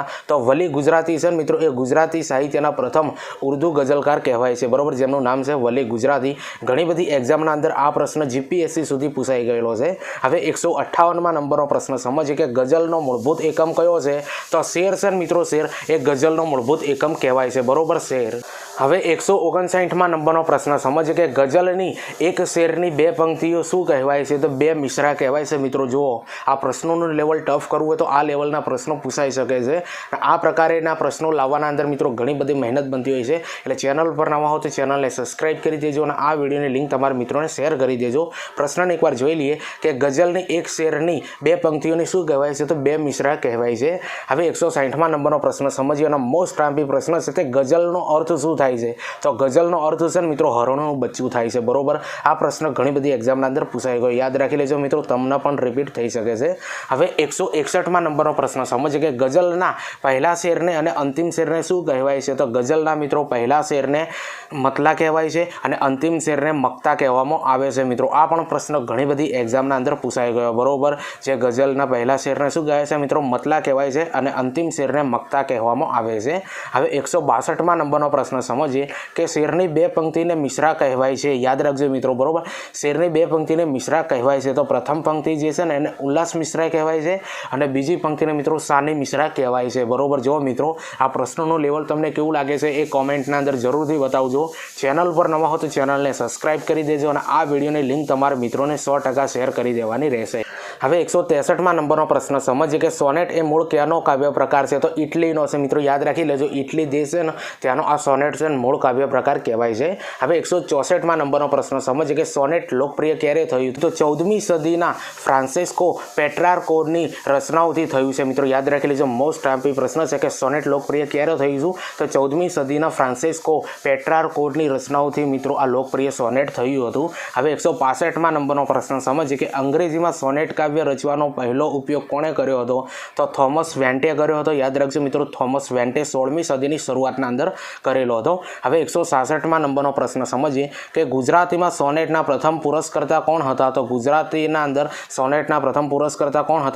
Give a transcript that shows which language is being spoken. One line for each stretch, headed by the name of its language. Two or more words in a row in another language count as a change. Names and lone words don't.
Gujarati: તો વલી ગુજરાતી છે મિત્રો એ ગુજરાતી સાહિત્યના પ્રથમ ઉર્દૂ ગઝલકાર કહેવાય છે। બરોબર જેમનું નામ હૈ વલી ગુજરાતી। ઘણી બધી એક્ઝામના અંદર આ પ્રશ્ન જીપીએસસી સુધી પૂછાઈ ગયેલો છે। હવે 158 નંબરનો પ્રશ્ન સમજીએ કે ગઝલનો મૂળભૂત એકમ કયો છે। તો શેર છે મિત્રો શેર એ ગઝલનો મૂળભૂત એકમ કહેવાય છે। બરોબર શેર। હવે 159 નંબરનો પ્રશ્ન સમજીએ કે ગઝલની એક શેરની બે પંક્તિઓ શું કહેવાય છે। તો બે મિસરા કહેવાય છે। મિત્રો જુઓ આ પ્રશ્નનું લેવલ ટફ કરવું હોય તો આ લેવલના પ્રશ્નો પૂછાઈ શકે છે। આ પ્રકારના પ્રશ્નો લાવવાના અંદર મિત્રો ઘણી બધી મહેનત બનતી હોય છે। એટલે ચેનલ પર નવા હો તો ચેનલને સબ્સ્ક્રાઇબ કરી દેજો અને આ વિડિયોની લિંક તમારા મિત્રોને શેર કરી દેજો। પ્રશ્નને એકવાર જોઈ લઈએ કે ગઝલની એક શેરની બે પંક્તિઓને શું કહેવાય છે। તો બે મિસરા કહેવાય છે। હવે 160 નંબરનો પ્રશ્ન સમજીએ અને
English: most IMP
Gujarati: પ્રશ્ન છે કે ગઝલનો અર્થ શું થાય છે। તો ગઝલનો અર્થ છે મિત્રો હરણોનું બચ્ચું થાય છે। બરોબર આ પ્રશ્ન ઘણી બધી એક્ઝામના અંદર પૂછાઈ ગયો। યાદ રાખી લેજો મિત્રો તમને પણ રિપીટ થઈ શકે છે। હવે 161 નંબરનો પ્રશ્ન સમજીએ કે ગઝલના પહેલા શેરને અને અંતિમ શેરને શું કહેવાય છે। તો ગઝલના મિત્રો પહેલા શેરને મત્લા કહેવાય છે અને અંતિમ શેરને મક્તા કહેવામાં આવે છે। મિત્રો આ પણ પ્રશ્ન ઘણી બધી એક્ઝામના અંદર પૂછાઈ ગયો। બરોબર જે ગઝલના પહેલા શેરને શું કહેવાય છે મિત્રો મત્લા કહેવાય છે અને અંતિમ શેરને મક્તા કહેવામાં આવે છે। હવે 162 નંબરનો પ્રશ્ન સમજીએ કે શેરની બે પંક્તિને મિસરા કહેવાય છે। યાદ રાખજો મિત્રો બરોબર શેરની બે પંક્તિને મિસરા કહેવાય છે। તો પ્રથમ પંક્તિ જે છે ને એને ઉલ્લાસ મિસરા કહેવાય છે અને બીજી પંક્તિને મિત્રો સાની મિસરા કહેવાય છે। બરોબર જો મિત્રો આ પ્રશ્નનું લેવલ તમને કેવું લાગે છે એ કોમેન્ટના અંદર જરૂરથી બતાવજો। ચેનલ પર નવા હો તો ચેનલને સબ્સ્ક્રાઇબ કરી દેજો અને આ વિડિયોની લિંક તમારા મિત્રોને 100% શેર કરી દેવાની રહેશે। હવે 163 નંબરનો પ્રશ્ન સમજીએ કે સોનેટ એ મૂળ ક્યાંનો કાવ્ય પ્રકાર છે। તો ઇટલીનો છે। મિત્રો યાદ રાખી લેજો ઇટલી દેશ છે ને ત્યાંનો આ સોનેટ છે મૂળ કાવ્ય પ્રકાર કહેવાય છે। હવે 164 નંબરનો પ્રશ્ન સમજીએ કે સોનેટ લોકપ્રિય ક્યારે થયું। તો 14મી સદીના ફ્રાન્સિસ્કો પેટ્રાર્કોની રચનાઓથી થયું છે। મિત્રો યાદ રાખી લેજો
English: most IMP
Gujarati: પ્રશ્ન છે કે સોનેટ લોકપ્રિય ક્યારે થયું। તો 14મી સદીના ફ્રાન્સિસ્કો પેટ્રાર્કોની રચનાઓથી મિત્રો આ લોકપ્રિય સોનેટ થયું હતું। હવે 165 નંબરનો પ્રશ્ન સમજીએ કે અંગ્રેજીમાં સોનેટ કાવ્ય ખંડકાવ્ય રચવાનો પહેલો ઉપયોગ કોણે કર્યો હતો? તો થોમસ વેન્ટે કર્યો હતો. યાદ રાખજો મિત્રો, થોમસ વેન્ટે 16મી સદીની શરૂઆતના અંદર કરેલો હતો. હવે 166માં નંબરનો પ્રશ્ન સમજીએ કે ગુજરાતીમાં સોનેટના પ્રથમ પુરસ્કર્તા કોણ હતા? તો ગુજરાતીના અંદર સોનેટના પ્રથમ પુરસ્કર્તા કોણ હતા?